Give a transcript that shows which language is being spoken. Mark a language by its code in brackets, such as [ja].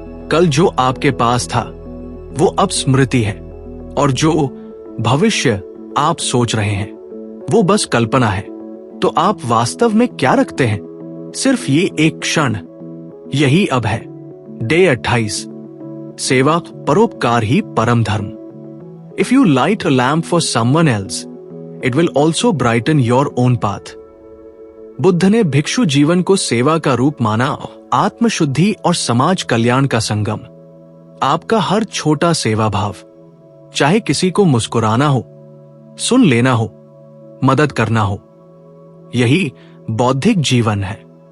[hi] कल जो आपके पास था वो अब स्मृति है, और जो भविष्य आप सोच रहे हैं वो बस कल्पना है। तो आप वास्तव में क्या रखते हैं? सिर्फ ये एक क्षण, यही अब है। डे 28, सेवा, परोपकार ही परम धर्म। [en] If you light a lamp for someone else, it will also brighten your own path. [hi] Buddha ने भिक्षु जीवन को सेवा का रूप माना, आत्मशुद्धि और समाज कल्याण का संगम। आपका हर छोटा सेवा भाव, चाहे किसी को मुस्कुराना हो, सुन लेना हो, मदद करना हो, यही बौद्धिक जीवन है।